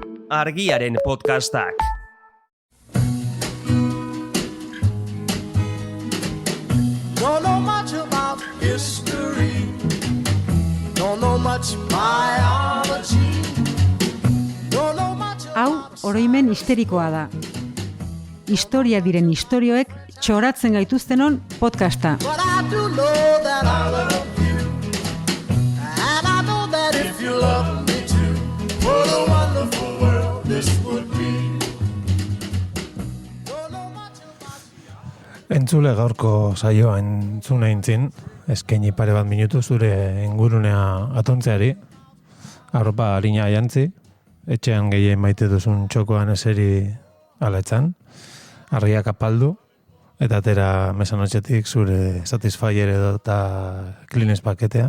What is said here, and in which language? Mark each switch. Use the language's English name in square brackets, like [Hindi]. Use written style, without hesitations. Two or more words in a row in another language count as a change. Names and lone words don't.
[Basque] Argiaren podcastak. [English] Don't know much about history. Don't know much biology. Don't know much. [Basque] Hau oroimen histerikoa da. Historia diren istorioek txoratzen gaituztenon podcasta. [English] But I do know that I love you. And I know that if you love me too, what a wonderful world this would be. Don't know much about. [Basque] Entzule gaurko saioa entzuna intzin, eskaini pare bat minutu zure ingurunea atontzeari, arropa harina jantzi, etxean gehien maite duzun txokoan eseri aletzan, argiak apaldu, eta atera mesanotxetik zure Satisfyer edo eta Kleenex paketea.